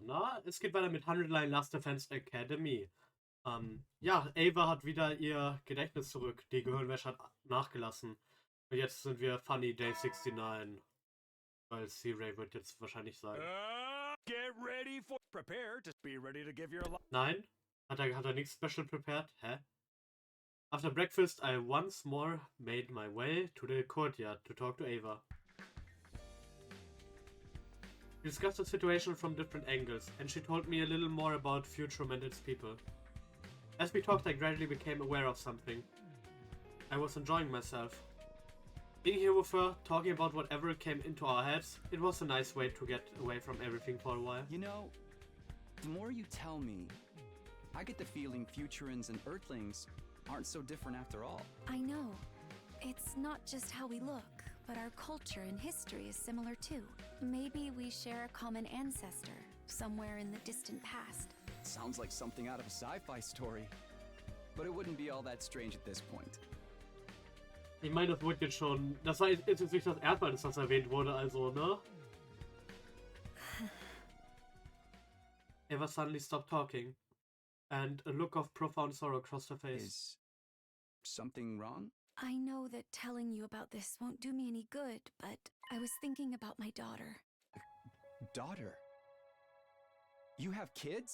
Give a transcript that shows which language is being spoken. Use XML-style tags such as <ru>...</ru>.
<de>Na, es geht weiter mit Hundredline Last Defense Academy. Ja, Ava hat wieder ihr Gedächtnis zurück. Die Gehirnwäsche hat nachgelassen. Und jetzt sind wir Funny Day 69. Weil C-Ray wird jetzt wahrscheinlich sein.</de> <en>Get ready for prepare to be ready to give your life.</en> <de>Nein? Hat er nichts</de> <en>special prepared?</en> <de>Hä?</de> <en>After breakfast, I once more made my way to the courtyard to talk to Ava. We discussed the situation from different angles, and she told me a little more about future Mandate's people. As we talked, I gradually became aware of something. I was enjoying myself. Being here with her, talking about whatever came into our heads, it was a nice way to get away from everything for a while. You know, the more you tell me, I get the feeling Futurans and Earthlings aren't so different after all. I know. It's not just how we look, but our culture and history is similar too. Maybe we share a common ancestor, somewhere in the distant past. Sounds like something out of a sci-fi story. But it wouldn't be all that strange at this point.</en> <de>Ich meine, das wurde jetzt schon. Das war jetzt nicht das erste Mal, dass das erwähnt wurde, also, ne?</de> <en>Eva suddenly stopped talking, and a look of profound sorrow crossed her face. Is something wrong? I know that telling you about this won't do me any good, but I was thinking about my daughter. Daughter? You have kids?</en>